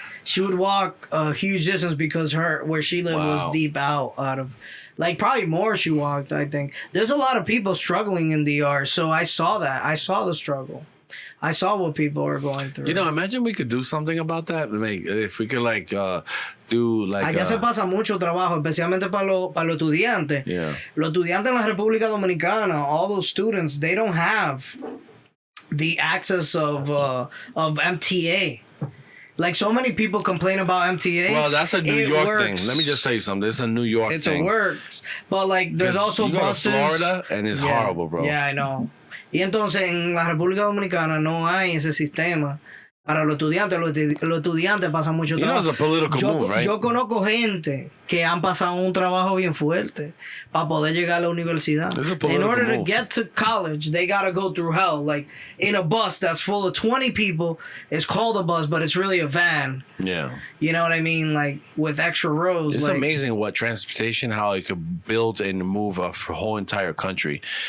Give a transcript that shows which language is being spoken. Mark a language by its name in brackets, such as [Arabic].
[English] She would walk a huge distance because where she lived was deep out of, like, probably more she walked, I think. There's a lot of people struggling in DR, so I saw that. I saw the struggle. I saw what people are going through. Imagine we could do something about that. If we could, do, [Spanish] Allá se pasa mucho trabajo, especialmente para los estudiantes. [English] Yeah. [Spanish] Los estudiantes en la República Dominicana, [English] all those students, they don't have the access of MTA. Like, so many people complain about MTA. Well, that's a New York thing. Let me just tell you something. It's a New York thing. It works. But, like, there's also buses. You go to Florida, and it's horrible, bro. Yeah, I know. [Spanish] Y entonces en la República Dominicana no hay ese sistema para los estudiantes. Los estudiantes pasan mucho trabajo. [English] It's a political move, right? [Spanish] Yo conozco gente que han pasado un trabajo bien fuerte para poder llegar a la universidad. [English] In order to get to college, they got to go through hell. Like, in a bus that's full of 20 people, it's called a bus, but it's really a van. Yeah. You know what I mean? Like, with extra rows. It's amazing what transportation, how it could build and move a whole entire country.